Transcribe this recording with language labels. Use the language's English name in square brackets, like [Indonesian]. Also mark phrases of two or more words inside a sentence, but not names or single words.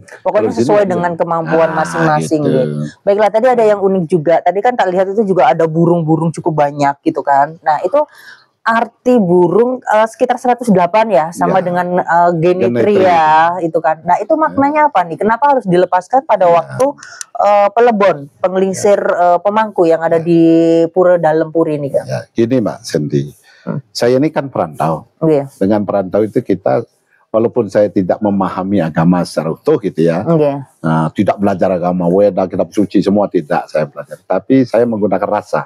[Indonesian] Pokoknya sesuai dengan kemampuan masing-masing. Gitu. Baiklah, tadi ada yang unik juga. Tadi kan tak lihat itu juga ada burung-burung cukup banyak gitu kan. Nah, itu arti burung sekitar 108 ya, sama dengan genitria itu kan. Nah, itu maknanya apa nih? Kenapa harus dilepaskan pada waktu pelebon, pengelisir pemangku yang ada di Pura Dalam Puri ini kan? Ya, gini Mbak Santi, saya ini kan perantau. Dengan perantau itu kita, walaupun saya tidak memahami agama secara utuh gitu ya, tidak belajar agama Weda, kitab suci semua tidak saya belajar, tapi saya menggunakan rasa.